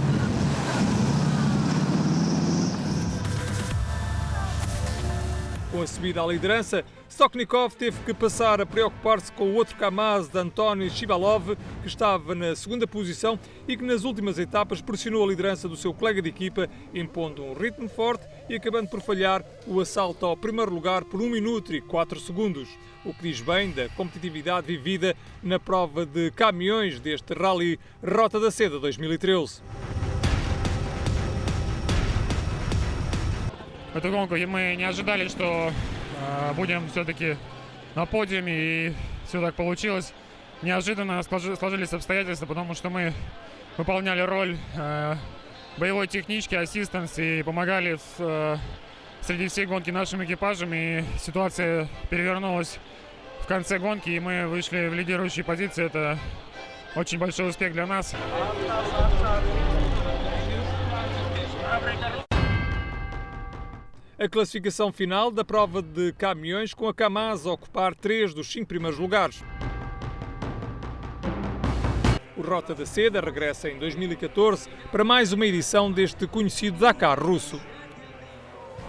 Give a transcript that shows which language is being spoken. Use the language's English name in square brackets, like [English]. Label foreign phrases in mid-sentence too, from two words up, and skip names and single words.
[Portuguese] Com a subida à liderança, Stoknikov teve que passar a preocupar-se com o outro Kamaz de António Shibalov, que estava na segunda posição e que nas últimas etapas pressionou a liderança do seu colega de equipa, impondo um ritmo forte e acabando por falhar o assalto ao primeiro lugar por 1 minuto e 4 segundos, o que diz bem da competitividade vivida na prova de caminhões deste Rally Rota da Seda 2013. [Russian] В эту гонку мы не ожидали, что будем все-таки на подиуме, и все так получилось. Неожиданно сложились обстоятельства, потому что мы выполняли роль боевой технички, ассистенс, и помогали среди всей гонки нашим экипажам, и ситуация перевернулась в конце гонки, и мы вышли в лидирующие позиции. Это очень большой успех для нас. [Portuguese] A classificação final da prova de caminhões, com a Kamaz a ocupar 3 dos 5 primeiros lugares. O Rota da Seda regressa em 2014 para mais uma edição deste conhecido Dakar russo.